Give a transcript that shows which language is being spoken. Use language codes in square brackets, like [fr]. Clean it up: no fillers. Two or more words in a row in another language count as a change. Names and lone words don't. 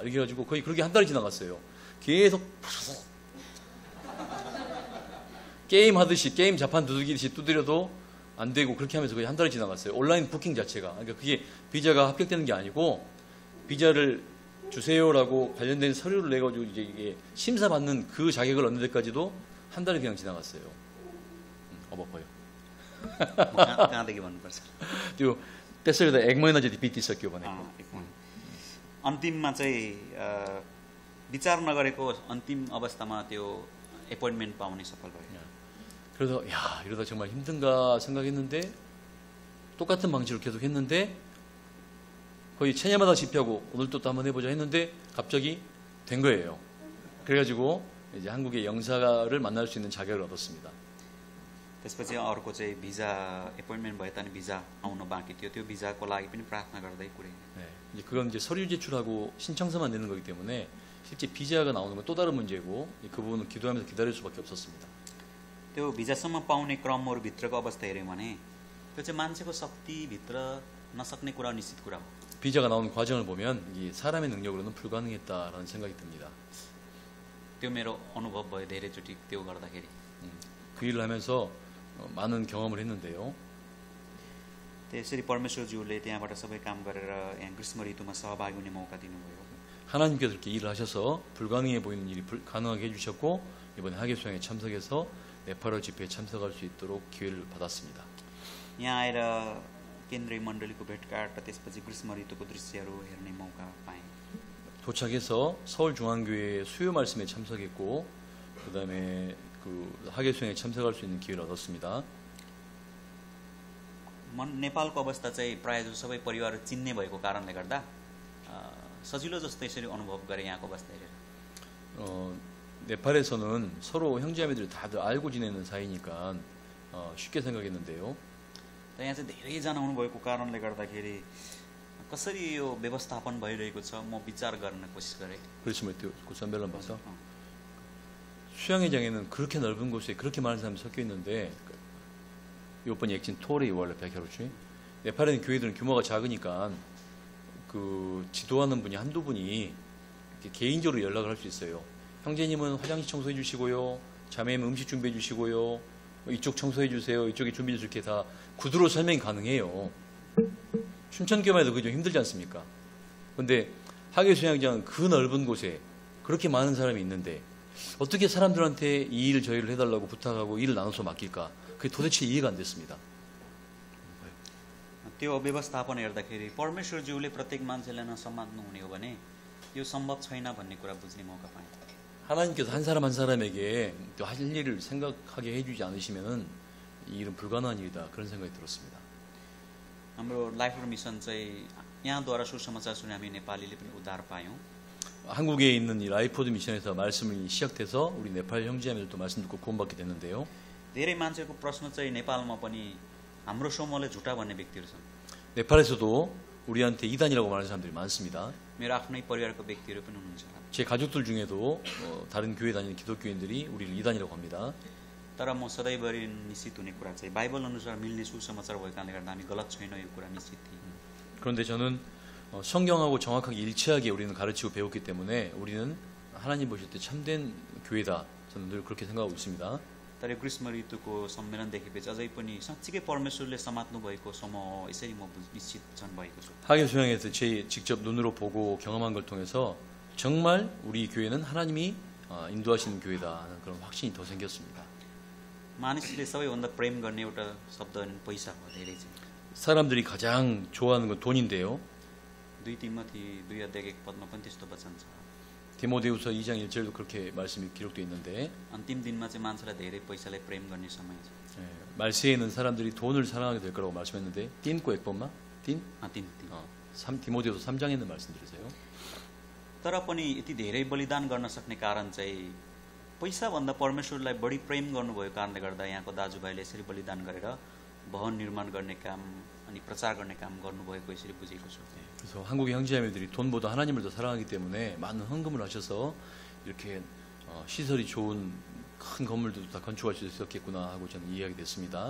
[ko] 이렇게 해가지고 거의 그렇게 한 달이 지나갔어요. 계속 게임 하듯이 게임 자판 두들기듯이 두드려도 안 되고 그렇게 하면서 거의 한 달이 지나갔어요. 온라인 부킹 자체가. 그러니까 그게 비자가 합격되는 게 아니고 비자를 주세요라고 관련된 서류를 내가지고 이제 이게 심사받는 그 자격을 얻는 데까지도 한 달이 그냥 지나갔어요. 어버퍼요. [ne] कहाँदेखि भन्नुपर्छ. त्यो त्यसो गर्दा 1 महिना जति बितिसक्यो भनेको. अन्तिममा चाहिँ विचार नगरेको अन्तिम अवस्थामा त्यो एपोइन्टमेन्ट पाउने सफल भयो. [ko] 그래서 야 이러다 정말 힘든가 생각했는데 똑같은 방식으로 계속 했는데 거의 체념마다 집회하고 오늘 또 한번 해보자 했는데 갑자기 된 거예요. 그래가지고 이제 한국의 영사를 만날 수 있는 자격을 얻었습니다. [ne] त्यसपछि अर्को चाहिँ भिजा एपोइन्टमेन्ट भए तानि भिजा आउन बाँकी थियो. त्यो भिजाको लागि पनि प्रार्थना गर्दै कुरे. [ko] 네, 이제 그건 이제 서류 제출하고 신청서만 내는 거기 때문에 실제 비자가 나오는 건 또 다른 문제고 그 부분은 기도하면서 기다릴 수밖에 없었습니다. [ne] त्यो भिजासम्म पाउने क्रमहरू भित्रको अवस्था हेऱ्यौँ भने त्यो चाहिँ मान्छेको शक्तिभित्र नसक्ने कुरा निश्चित कुरा हो. [ko] 비자가 나오는 과정을 보면 이 사람의 능력으로는 불가능했다라는 생각이 듭니다. [ne] त्यो मेरो अनुभव भयो धेरैचोटि त्यो गर्दाखेरि. [ko] 그 일을 하면서 많은 경험을 했는데요. [ne] त्यसरी परमेश्वरज्यूले त्यहाँबाट सबै काम गरेर यहाँ ग्रीष्म ऋतुमा सहभागी हुने मौका दिनुभयो. [ko] 하나님께서 이렇게 일을 하셔서 불가능해 보이는 일이 가능하게 해주셨고 이번에 하계수양에 참석해서 네팔어 집회에 참석할 수 있도록 기회를 받았습니다. [ne] यहाँ आएर केन्द्रीय मण्डलीको भेटघाट र त्यसपछि ग्रीष्म ऋतुको दृश्यहरू हेर्ने मौका पाएँ. [ko] 도착해서 서울중앙교회 수요 말씀에 참석했고 그 다음에 그 하계수양에 참석할 수 있는 기회를 얻었습니다. [ne] नेपालको अवस्था चाहिँ प्रायः जसो सबै परिवार चिन्ने भएको कारणले गर्दा सजिलो जस्तो यसरी अनुभव गरेँ यहाँको अवस्था हेरेर. [ko] 네팔에서는 서로 형제자매들이 다들 알고 지내는 사이니까 쉽게 생각했는데요. [ne] यहाँ चाहिँ धेरैजना आउनुभएको कारणले गर्दाखेरि कसरी यो व्यवस्थापन भइरहेको छ म विचार गर्न कोसिस गरेँ. [ko] 그렇지만 그 선별론 봐서 수양회장에는 그렇게 넓은 곳에 그렇게 많은 사람이 섞여 있는데 이번 액진 토레이 원래 백혈우치 네팔에는 교회들은 규모가 작으니까 그 지도하는 분이 한두 분이 개인적으로 연락을 할 수 있어요. 형제님은 화장실 청소해 주시고요, 자매님은 음식 준비해 주시고요, 이쪽 청소해 주세요, 이쪽에 준비해 주세요. 이렇게 다 구두로 설명이 가능해요. 춘천교만 해도 그게 좀 힘들지 않습니까? 근데 하계수양장은 그 넓은 곳에 그렇게 많은 사람이 있는데 어떻게 사람들한테 이 일을 저희를 해달라고 부탁하고 일을 나눠서 맡길까? 그게 도대체 이해가 안 됐습니다. [ne] त्यो व्यवस्थापन हेर्दाखेरि परमेश्वरज्यूले प्रत्येक मान्छेलाई नसमात्नु हुने हो भने यो सम्भव छैन भन्ने कुरा बुझ्ने मौका पाएँ. [ko] 하나님께서 한 사람 한 사람에게 또 할 일을 생각하게 해주지 않으시면은 이 일은 불가능한 일이다 그런 생각이 들었습니다. [ne] हाम्रो लाइफ मिसन चाहिँ यहाँद्वारा सुसमाचार सुने हामी नेपालीले पनि उद्धार पायौँ. [ko] 한국에 있는 이 라이프워드 미션에서 말씀이 시작돼서 우리 네팔 형제자매들도 말씀 듣고 구원받게 됐는데요. [ne] धेरै मान्छेको प्रश्न चाहिँ नेपालमा पनि हाम्रो समूहले झुटा भन्ने व्यक्तिहरू छन्. [ko] 네팔에서도 우리한테 이단이라고 말하는 사람들이 많습니다. [ne] मेरो आफ्नै परिवारको व्यक्तिहरू पनि हुनुहुन्छ. [ko] 제 가족들 중에도 다른 교회 다니는 기독교인들이 우리를 이단이라고 합니다. [ne] तर म सधैँभरि निश्चित हुने कुरा चाहिँ बाइबल अनुसार मिल्ने सुसमाचार भएको कारणले गर्दा हामी गलत छैन यो कुरा निश्चित थियौँ. [ko] 그런데 저는 성경하고 정확하게 일치하게 우리는 가르치고 배웠기 때문에 우리는 하나님 보실 때 참된 교회다. 저는 늘 그렇게 생각하고 있습니다. [ne] तर यो ग्रीष्म ऋतुको सम्मेलन देखेपछि अझै पनि साँच्चीकै परमेश्वरले समात्नु भएको समूह यसरी म निश्चित झन् भएको छु. [ko] 하계 수양에서 제 직접 눈으로 보고 경험한 걸 통해서 정말 우리 교회는 하나님이 인도하시는 교회다 하는 그런 확신이 더 생겼습니다. [ne] मानिसले सबैभन्दा प्रेम गर्ने एउटा शब्द पैसा हो धेरै चाहिँ. [ko] 사람들이 가장 좋아하는 건 돈인데요. [ne] 2 तिमोथी 2:1 पनि त्यस्तो वचन छ. [ko] 디모데후서 2장 1절도 그렇게 말씀이 기록되어 있는데 [ne] अन्तिम दिनमा चाहिँ मान्छेलाई धेरै पैसालाई प्रेम गर्ने समय छ. [ko] 말세에는 사람들이 돈을 사랑하게 될 거라고 말씀했는데 틴코 액범마? 틴? 디모데후서 3장에 있는 말씀 들으세요. [ne] तर पनि यति धेरै बलिदान गर्न सक्ने कारण चाहिँ पैसाभन्दा परमेश्वरलाई बढी प्रेम गर्नुभएको कारणले गर्दा यहाँको दाजुभाइले यसरी बलिदान गरेर भवन निर्माण गर्ने काम अनि प्रचार गर्ने काम गर्नुभएको यसरी बुझेको छु. [ko] 그래서 한국의 형제자매들이 돈보다 하나님을 더 사랑하기 때문에 많은 헌금을 하셔서 이렇게 시설이 좋은 큰 건물도 다 건축할 수 있었겠구나 하고 저는 이해하게 됐습니다.